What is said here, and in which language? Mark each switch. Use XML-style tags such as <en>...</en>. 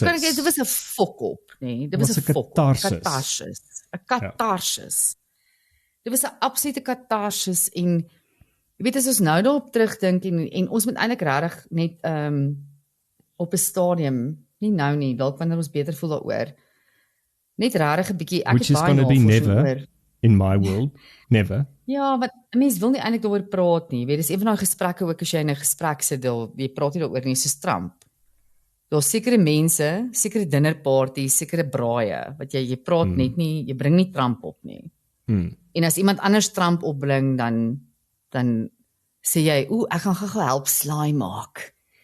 <af>Dit was 'n fok op, nee, dit was 'n fok op. Katarsis. 'n katarsis. Dit was 'n absolute katarsis en jy weet, as ons nou daarop terugdink en ons moet eintlik regtig net op 'n stadium, nie nou nie, dalk wanneer ons beter voel daaroor, net regtig 'n bietjie, ek</af> <en>Which is going to be never in my world, never.</en> <af>Ja, maar mense wil nie eintlik daaroor praat nie. Jy weet, dis een van daai gesprekke ook as jy in 'n gesprek sit, jy praat nie daaroor nie, soos Trump. Daar's sekere mense, sekere dinnerparties, sekere braaie wat jy praat net nie, jy bring nie Trump op nie. En as iemand anders Trump opbring, dan sê jy, ek gaan gou help slaai maak.</af>